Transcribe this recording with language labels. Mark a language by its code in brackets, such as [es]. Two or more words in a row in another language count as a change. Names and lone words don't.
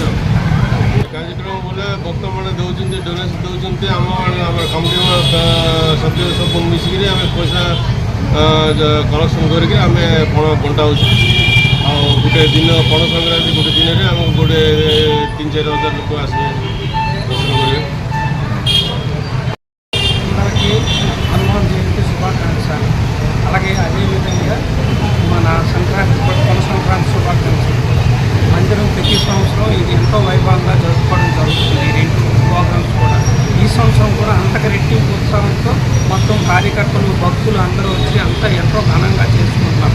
[or] ଆଉ କାର୍ଯ୍ୟକ୍ରମ ବୋଲେ ଭକ୍ତମାନେ ଦେଉଛନ୍ତି, ଡୋନେସନ୍ ଦେଉଛନ୍ତି, ଆମର କମିଟି ସଭ୍ୟ ସବୁ ମିଶିକିରି ଆମେ ପଇସା କଲେକ୍ସନ୍ କରିକି ଆମେ ପଣା ବଣ୍ଟା ହେଉଛୁ। ଆଉ ଗୋଟେ ଦିନ ପଣା ସଂକ୍ରାନ୍ତି ଗୋଟେ ଦିନରେ ଆମକୁ ଗୋଟେ 3-4 ହଜାର ଲୋକ ଆସିବେ ଦର୍ଶନ କରିବେ। [te] అందరికీ హనుమాన్ జయంతి శుభాకాంక్షలు. అలాగే అదేవిధంగా మన సంక్రాంతి పణ సంక్రాంతి శుభాకాంక్షలు. మందిరం ప్రతి సంవత్సరం ఇది ఎంతో వైభవంగా జరుపుకోవడం జరుగుతుంది. ఈ 2 ప్రోగ్రామ్స్ కూడా ఈ సంవత్సరం కూడా అంతకు రెట్టింపు ఉత్సాహంతో మొత్తం కార్యకర్తలు భక్తులు అందరూ వచ్చి అంతా ఎంతో ఘనంగా చేసుకుంటున్నారు.